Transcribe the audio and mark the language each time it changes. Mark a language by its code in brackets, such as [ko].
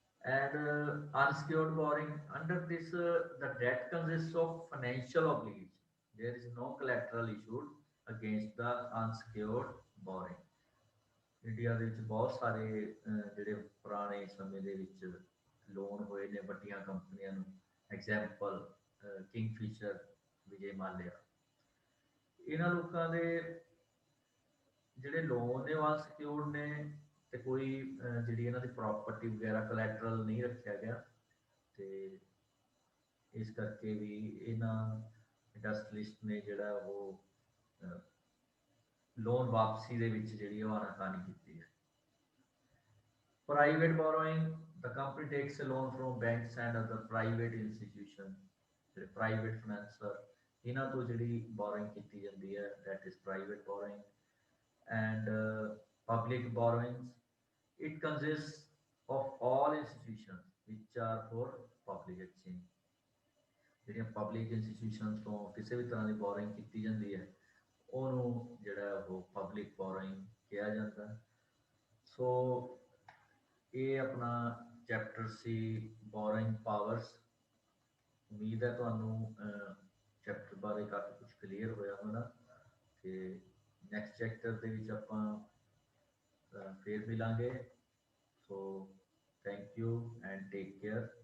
[en] And unsecured borrowing under this the debt consists of financial obligation. There is no collateral issued against the unsecured borrowing. [pa] India ਦੇ ਵਿੱਚ ਬਹੁਤ ਸਾਰੇ ਜਿਹੜੇ ਪੁਰਾਣੇ ਸਮੇਂ ਦੇ ਵਿੱਚ ਲੋਨ ਹੋਏ ਨੇ ਵੱਡੀਆਂ ਕੰਪਨੀਆਂ ਨੂੰ ਐਗਜ਼ਾਮਪਲ ਕਿੰਗਫਿਸ਼ਰ ਵਿਜੇ ਮਾਲਿਆ ਇਹਨਾਂ ਲੋਕਾਂ ਦੇ ਜਿਹੜੇ ਲੋਨ ਨੇ ਵਾਲ ਸਿਕਿਉਰਡ ਨੇ ਤੇ ਕੋਈ ਜਿਹੜੀ ਇਹਨਾਂ ਦੀ ਪ੍ਰਾਪਰਟੀ ਵਗੈਰਾ ਕੋਲੈਟਰਲ ਨਹੀਂ ਰੱਖਿਆ ਗਿਆ ਤੇ ਇਸ ਕਰਕੇ ਵੀ ਇਹਨਾਂ ਇੰਡਸਟਰੀਲਿਸਟ ਨੇ ਜਿਹੜਾ ਉਹ ਲੋਨ ਵਾਪਸੀ ਦੇ ਵਿੱਚ ਜਿਹੜੀ ਉਹ ਆਨਾਕਾਨੀ ਕੀਤੀ ਹੈ। [en] private borrowing, the company takes a loan from banks and other private institutions, [pa] ਜਿਹੜੇ ਪ੍ਰਾਈਵੇਟ ਫਾਈਨੈਂਸਰ ਇਹਨਾਂ ਤੋਂ ਜਿਹੜੀ ਬੋਰੋਇੰਗ ਕੀਤੀ ਜਾਂਦੀ ਹੈ, [en] that is private borrowing। And public borrowings, it consists of all institutions which are for public exchange। [pa] ਜਿਹੜੀਆਂ public institutions ਤੋਂ ਕਿਸੇ ਵੀ ਤਰ੍ਹਾਂ ਦੀ ਬੋਰਿੰਗ ਕੀਤੀ ਜਾਂਦੀ ਹੈ ਉਹਨੂੰ ਜਿਹੜਾ ਉਹ ਪਬਲਿਕ ਬੋਰਿੰਗ ਕਿਹਾ ਜਾਂਦਾ। ਸੋ ਇਹ ਆਪਣਾ ਚੈਪਟਰ ਸੀ ਬੋਰਿੰਗ ਪਾਵਰਸ। ਉਮੀਦ ਹੈ ਤੁਹਾਨੂੰ ਚੈਪਟਰ ਬਾਰੇ ਕਾਫੀ ਕੁਝ ਕਲੀਅਰ ਹੋਇਆ ਹੋਣਾ ਤੇ ਨੈਕਸਟ ਚੈਪਟਰ ਦੇ ਵਿੱਚ ਆਪਾਂ ਫੇਰ ਮਿਲਾਂਗੇ। So [en] Thank you and take care.